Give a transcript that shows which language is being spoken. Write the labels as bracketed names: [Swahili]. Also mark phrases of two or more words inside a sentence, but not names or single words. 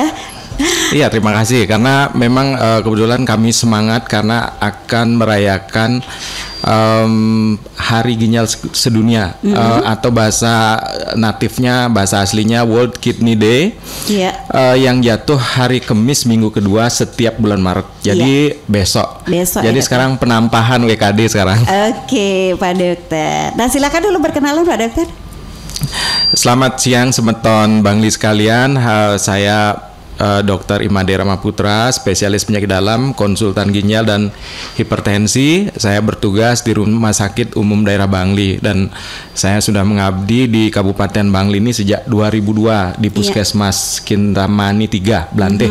[Indonesian] Iya, terima kasih, karena memang kebetulan kami semangat karena akan merayakan Hari Ginjal Sedunia, atau bahasa natifnya, bahasa aslinya World Kidney Day, yang jatuh hari Kamis minggu kedua setiap bulan Maret. Jadi besok. Jadi ya, sekarang penampahan WKD sekarang. Oke Pak Dokter. Nah silakan dulu berkenalan Pak Dokter. Selamat siang semeton Bangli sekalian. Saya Dr. Imade Ramaputra, spesialis penyakit dalam, konsultan ginjal dan hipertensi. Saya bertugas di Rumah Sakit Umum Daerah Bangli dan saya sudah mengabdi di Kabupaten Bangli ini sejak 2002 di Puskesmas Kintamani 3 Blanteh.